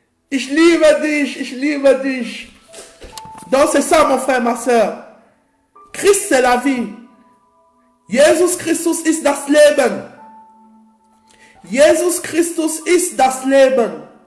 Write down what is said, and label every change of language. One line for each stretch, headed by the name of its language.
German: Ich liebe dich, ich liebe dich.
French: Donc c'est ça mon frère, ma soeur. Christ c'est la vie.
German: Jesus Christus ist das Leben. Jesus Christus ist das Leben.